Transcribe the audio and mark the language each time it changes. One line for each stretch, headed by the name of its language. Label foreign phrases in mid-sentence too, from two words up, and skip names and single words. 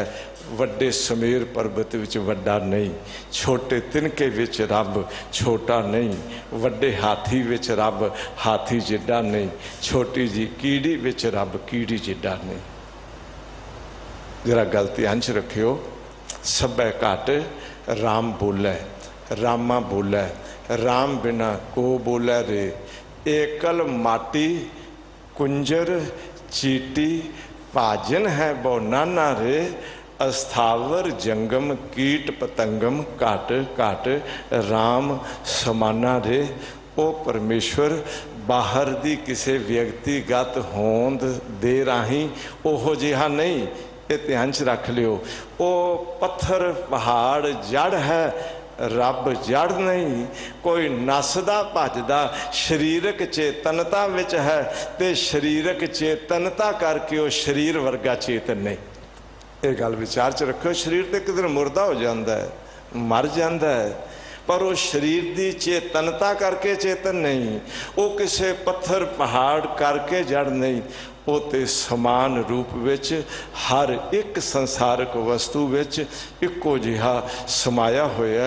Punjabi: ਵੱਡੇ ਸੁਮੇਰ ਪਰਵਤ ਵਿੱਚ ਵੱਡਾ ਨਹੀਂ, ਛੋਟੇ ਤਿਨਕੇ ਵਿੱਚ ਰੱਬ ਛੋਟਾ ਨਹੀਂ, ਵੱਡੇ ਹਾਥੀ ਵਿੱਚ ਰੱਬ ਹਾਥੀ ਜਿੱਡਾ ਨਹੀਂ, ਛੋਟੀ ਜੀ ਕੀੜੀ ਵਿੱਚ ਰੱਬ ਕੀੜੀ ਜਿੱਡਾ ਨਹੀਂ। ਜ਼ਰਾ ਗੱਲ ਧਿਆਨ 'ਚ ਰੱਖਿਓ,
Hindi: सबै घट राम बोलै, रामा बोलै, राम बिना को बोलै रे। एकल माटी कुंजर चीटी, भाजन है बो नाना रे। अस्थावर जंगम कीट पतंगम, घट घट राम समाना रे।
Punjabi: ਓ ਪਰਮੇਸ਼ਰ ਬਾਹਰ ਦੀ ਕਿਸੀ ਵਿਅਕਤੀਗਤ ਹੋਂਦ ਦੇ ਰਾਹੀ ਓਹੋ ਜਿਹਾ ਨਹੀਂ। ਇਹ ਧਿਆਨ 'ਚ ਰੱਖ ਲਿਓ। ਓ ਪੱਥਰ ਪਹਾੜ ਜੜ ਹੈ, ਰੱਬ ਜੜ ਨਹੀਂ, ਕੋਈ ਨੱਸਦਾ ਭੱਜਦਾ ਸਰੀਰਕ ਚੇਤਨਤਾ ਵਿੱਚ ਹੈ, ਤੋ ਸਰੀਰਕ ਚੇਤਨਤਾ ਕਰਕੇ ਉਹ ਸਰੀਰ ਵਰਗਾ ਚੇਤਨ ਨਹੀਂ। ਇਹ ਗੱਲ ਵਿਚਾਰ 'ਚ ਰੱਖੋ। ਸਰੀਰ ਤੋ ਏਕ ਦਿਨ ਮੁਰਦਾ ਹੋ ਜਾਤਾ ਹੈ, ਮਰ ਜਾਤਾ ਹੈ, ਪਰ ਉਹ ਸਰੀਰ ਕੀ ਚੇਤਨਤਾ ਕਰਕੇ ਚੇਤਨ ਨਹੀਂ, ਉਹ ਕਿਸੀ ਪੱਥਰ ਪਹਾੜ ਕਰਕੇ ਜੜ ਨਹੀਂ, ਉਹ ਤੋ ਸਮਾਨ ਰੂਪ ਵਿੱਚ ਹਰ ਇੱਕ ਸੰਸਾਰਕ ਵਸਤੂ ਵਿੱਚ ਇੱਕੋ ਜਿਹਾ ਸਮਾਇਆ ਹੋਇਆ।